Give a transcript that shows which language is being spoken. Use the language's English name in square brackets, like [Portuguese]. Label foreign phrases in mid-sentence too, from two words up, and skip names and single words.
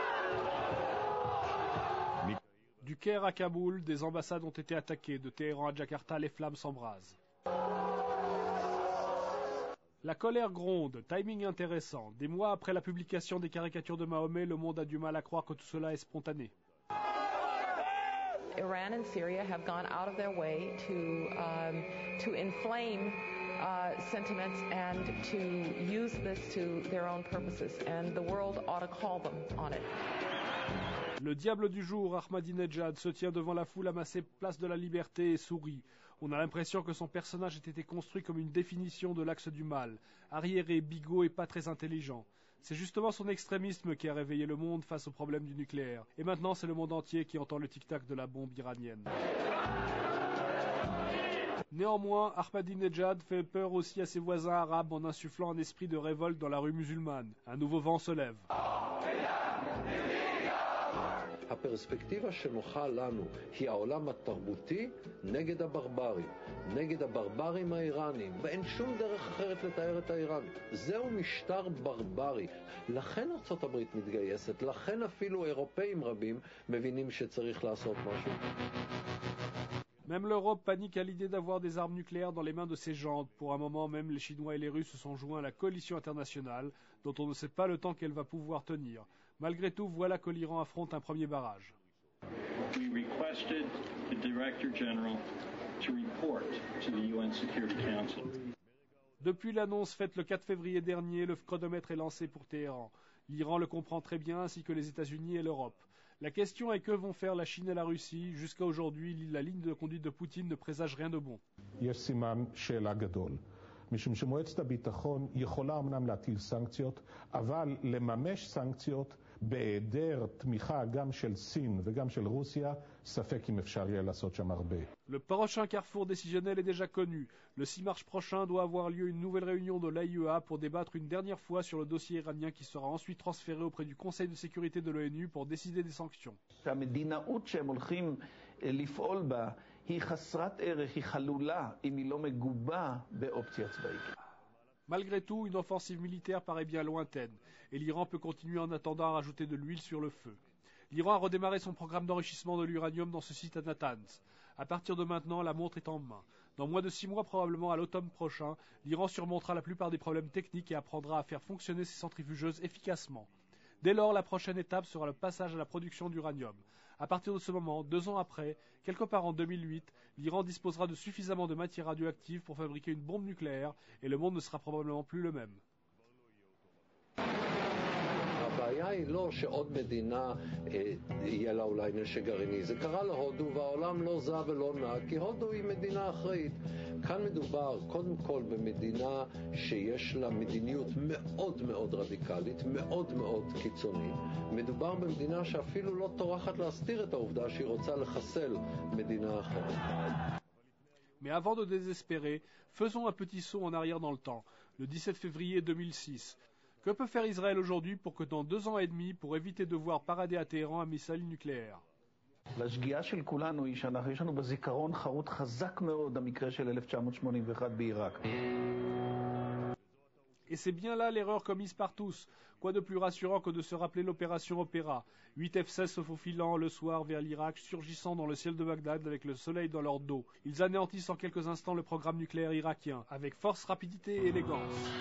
[French] Du Caire à Kaboul, des ambassades ont été attaquées. De Téhéran à Jakarta, les flammes s'embrasent. La colère gronde, timing intéressant. Des mois après la publication des caricatures de Mahomet, le monde a du mal à croire que tout cela est spontané. [English] Iran and Syria have gone out of their way to inflame sentiments and to use this to their own purposes, and the world ought to call them on it. [French] Le diable du jour, Ahmadinejad, se tient devant la foule amassée place de la Liberté et sourit. On a l'impression que son personnage ait été construit comme une définition de l'axe du mal. Arriéré, bigot et pas très intelligent. C'est justement son extrémisme qui a réveillé le monde face au problème du nucléaire. Et maintenant, c'est le monde entier qui entend le tic-tac de la bombe iranienne. Néanmoins, Ahmadinejad fait peur aussi à ses voisins arabes en insufflant un esprit de révolte dans la rue musulmane. Un nouveau vent se lève. [Hebrew] הפרספקטיבה שנוחה לנו היא העולם התרבותי נגד הברברים, נגד הברברים האיראנים, ואין שום דרך אחרת לתאר את האיראנים. זהו משטר ברברי. לכן ארצות הברית מתגייסת, לכן אפילו אירופאים רבים מבינים שצריך לעשות משהו. [French] Même l'Europe panique à l'idée d'avoir des armes nucléaires dans les mains de ses jantes. Pour un moment, même les Chinois et les Russes se sont joints à la coalition internationale, dont on ne sait pas le temps qu'elle va pouvoir tenir. Malgré tout, voilà que l'Iran affronte un premier barrage. [English] We requested the Director General to report to the UN Security Council. [French] Depuis l'annonce faite le 4 février dernier, le chronomètre est lancé pour Téhéran. L'Iran le comprend très bien, ainsi que les États-Unis et l'Europe. La question est que vont faire la Chine et la Russie. Jusqu'à aujourd'hui, la ligne de conduite de Poutine ne présage rien de bon. [Hebrew] משום שמועצת הביטחון יכולה אמנם להטיל סנקציות, אבל לממש סנקציות בהיעדר תמיכה גם של סין וגם של רוסיה, ספק אם אפשר יהיה לעשות שם הרבה. [French] Le prochain carrefour décisionnel est déjà connu. Le 6 mars prochain doit avoir lieu une nouvelle réunion de l'AIEA pour débattre une dernière fois sur le dossier iranien qui sera ensuite transféré auprès du Conseil de sécurité de l'ONU pour décider des sanctions. [Hebrew] המדינאות שהם הולכים לפעול בה היא חסרת ערך, היא חלולה, אם היא לא מגובה באופציה צבאית. [French] Malgré tout, une offensive militaire paraît bien lointaine, et l'Iran peut continuer en attendant à rajouter de l'huile sur le feu. L'Iran a redémarré son programme d'enrichissement de l'uranium dans ce site à Natanz. À partir de maintenant, la montre est en main. Dans moins de 6 mois, probablement à l'automne prochain, l'Iran surmontera la plupart des problèmes techniques et apprendra à faire fonctionner ses centrifugeuses efficacement. Dès lors, la prochaine étape sera le passage à la production d'uranium. À partir de ce moment, 2 ans après, quelque part en 2008, l'Iran disposera de suffisamment de matière radioactive pour fabriquer une bombe nucléaire et le monde ne sera probablement plus le même. [Hebrew] הבעיה היא לא שעוד מדינה יהיה לה אולי נשק גרעיני. זה קרה להודו והעולם לא זע ולא נע, כי הודו היא מדינה אחראית. כאן מדובר קודם כל במדינה שיש לה מדיניות מאוד מאוד רדיקלית, מאוד מאוד קיצונית. מדובר במדינה שאפילו לא טורחת להסתיר את העובדה שהיא רוצה לחסל מדינה אחרת. [French] Mais avant de désespérer, faisons un petit saut en arrière dans le temps, le 17 février 2006. Que peut faire Israël aujourd'hui pour que dans 2 ans et demi, pour éviter de voir parader à Téhéran un missile nucléaire? [Hebrew] לשגיאה של כולנו היא שיש לנו בזיכרון חרוט חזק מאוד המקרה של 1981 בעיראק. [French] Et c'est bien là l'erreur commise par tous. Quoi de plus rassurant que de se rappeler l'opération Opéra. 8 F-16 se faufilant le soir vers l'Irak, surgissant dans le ciel de Bagdad avec le soleil dans leur dos. Ils anéantissent en quelques instants le programme nucléaire irakien, avec force, rapidité et élégance.